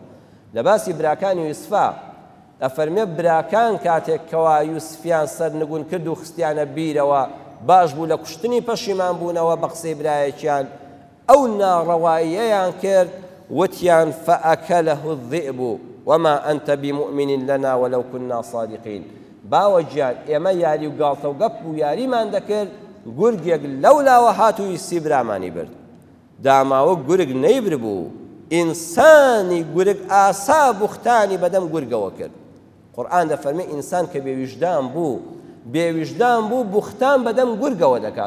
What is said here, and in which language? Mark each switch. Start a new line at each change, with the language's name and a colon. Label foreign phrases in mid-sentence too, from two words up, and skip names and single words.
Central Kurdish: لە باسی براکانی یوسفا ئەفەرمێ براکان کاتێک کەوا یوسفیان سەرنگون کرد و خستیانە بیرەوە باش بوو لە کوشتنی پەشیمان بوونەوە بە قسەی برایەکیان ئەو ناڕەواییەیان کرد وتیان
Arabic: فەئەکەلەه الذئب وما أنت بمؤمن لنا ولو كنا صادقين.
Central Kurdish: باوە گیان ئێمە یاری و گاڵتە و گەپ و یاریمان دەکرد گورگێک لەولاوە هاتووی سیبرامانی برد. داماوە گورگ نەیبر بوو ئینسانی گورگ ئاسا بوختانی بەدەم گورگەوە کرد. قورئان دەفەرمێ ئینسان کە بێویژدان بوو بوختان بەدەم گورگەوە دەکات.